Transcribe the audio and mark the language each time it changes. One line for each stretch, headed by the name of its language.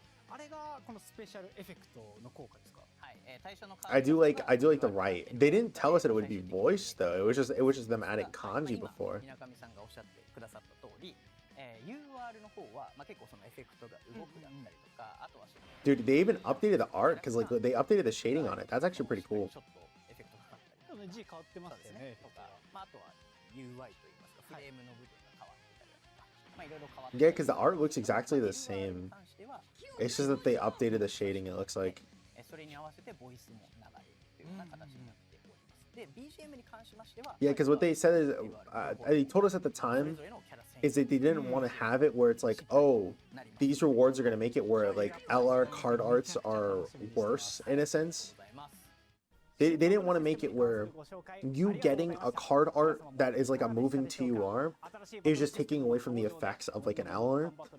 Japanese: あれがこのスペシャルエフェクトの効果ですかはい、対象のカード
English: I do like the right. They didn't tell us that it would be voiced though. It was just them adding kanji before.
Japanese: 水上さんがおっしゃってくださった通り、UR の方は、結構そのエフェクトが動くだったりとか、あとはその
English: Dude, they even updated the art because like they updated the shading on it. That's actually pretty cool.
Japanese: ちょっとエフェクトかかったりちょっとね G 変わってますよねとか、あとは UI といいますか、フレームの部分が変わってたりだとか、いろいろ変わって
English: Yeah, because the art looks exactly the same. It's just that they updated the shading, it looks like.
Japanese: それに合わせてボイスも流れるというような形になっております。で、BGM に関しましては、
English: Yeah, because what they said is, they told us at the time is that they didn't want to have it where it's like, oh, these rewards are going to make it where like LR card arts are worse in a sense. They didn't want to make it where you getting a card art that is like a moving TUR is just taking away from the effects of like an LR.